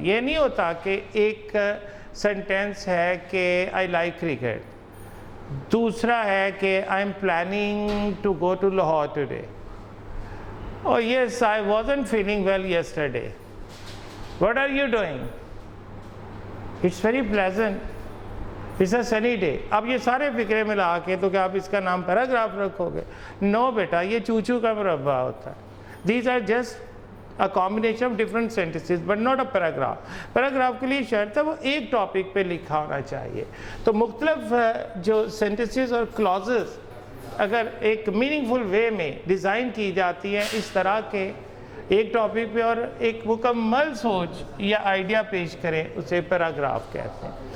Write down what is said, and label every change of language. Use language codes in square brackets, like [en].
[ur] یہ نہیں ہوتا کہ ایک سنٹینس ہے کہ [en] I like cricket, [ur] دوسرا ہے کہ [en] I am planning to go to Lahore today, [ur] اور [en] Yes I wasn't feeling well yesterday, what are you doing, it's very pleasant, it's a sunny day. [ur] اب یہ سارے فقرے ملا کے تو کیا آپ اس کا نام پیراگراف رکھو گے؟ نو بیٹا، یہ چوچو کا مربع ہوتا ہے. [en] These are just a combination of different sentences but not a paragraph. [ur] Paragraph کے لیے شرط ہے وہ ایک ٹاپک پہ لکھا ہونا چاہیے. تو مختلف جو sentences اور clauses اگر ایک [en] meaningful way [ur] میں ڈیزائن کی جاتی ہیں اس طرح کے ایک ٹاپک پہ اور ایک مکمل سوچ یا آئیڈیا پیش کریں، اسے پیراگراف کہتے ہیں.